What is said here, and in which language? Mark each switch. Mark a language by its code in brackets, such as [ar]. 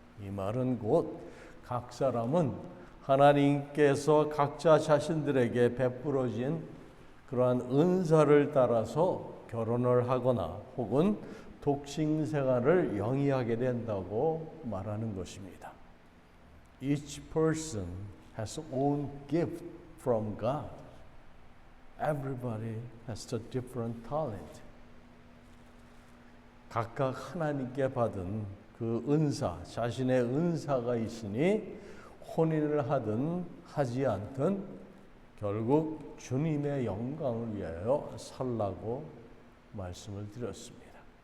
[ko] 이 말은 곧 각 사람은 하나님께서 각자 자신들에게 베풀어진 그러한 은사를 따라서 결혼을 하거나 혹은 독신 생활을 영위하게 된다고 말하는 것입니다. [en] Each person has own gift from God. Everybody has a different talent. [ko] 각각 하나님께 받은 그 은사, 자신의 은사가 있으니 혼인을 하든 하지 않든 결국 주님의 영광을 위하여 살라고 말씀을 드렸습니다.